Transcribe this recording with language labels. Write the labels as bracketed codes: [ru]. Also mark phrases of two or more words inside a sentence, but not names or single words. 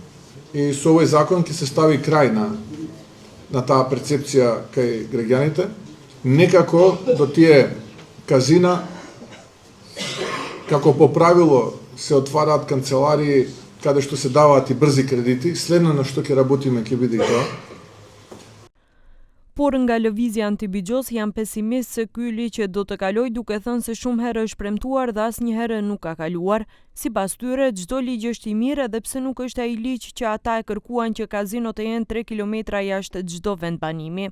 [mk] И со овој закон ќе се стави крај на таа перцепција кај граѓаните. Некако до тие казина, како по правило се отвараат канцеларии каде што се даваат и брзи кредити, следно на што ќе работиме ќе биде и тоа. [sq] Por nga lëvizja antibixhoz janë pesimist se ky ligj do të kalojë, duke thënë se shumë herë është premtuar dhe asnjëherë nuk ka kaluar. Sipas tyre, çdo ligj është i mirë edhe pse nuk është ai ligj që ata e kërkuan që kazinot të jenë 3 kilometra jashtë çdo vendbanimi.